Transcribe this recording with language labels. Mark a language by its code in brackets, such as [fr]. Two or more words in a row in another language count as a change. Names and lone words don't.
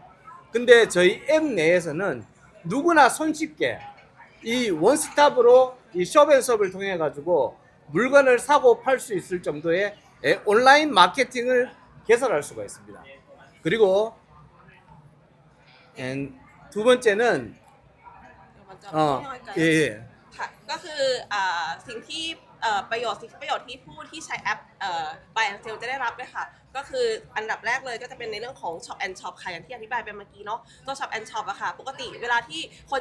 [ko] 근데 저희 앱 내에서는 누구나 손쉽게 이 원스톱으로 이 숍앤숍을 통해 가지고 물건을 사고 팔 수 있을 정도의 온라인 마케팅을 개설할 수가 있습니다. 그리고 두 번째는 [th] มันจะย่อยกัน [ko] 예. [th] ค่ะก็คือสิ่งที่ประโยชน์ที่ผู้ที่ใช้แอป Buy and Sell จะได้รับเลยค่ะก็คืออันดับแรกเลยก็จะเป็นในเรื่องของ Shop and Shop ค่ะอย่างที่อธิบายไปเมื่อกี้เนาะตัว Shop and Shop อะค่ะปกติเวลาที่คน